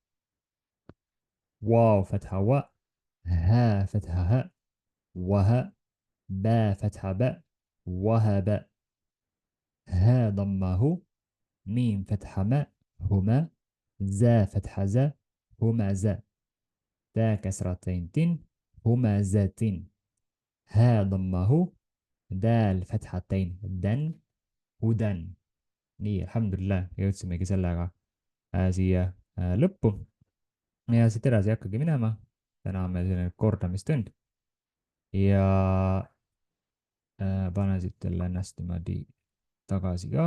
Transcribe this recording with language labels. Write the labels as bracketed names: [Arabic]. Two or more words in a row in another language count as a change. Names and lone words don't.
[Arabic] واو فتحة و ها فتحة ه وه با فتحة ب وهب ها ضمه ميم فتحة ما هما زا فتحة ز هما ز تا كسرتين تن هما زاتين ها ضمه دال فتحتين دن هدن [Estonian] nii alhamdulillah jõudsimegi sellega siia lõppu ja siit edasi ei hakkagi minema. täna on meil selline kordamistund ja panen siit jälle ennast niimoodi tagasi ka.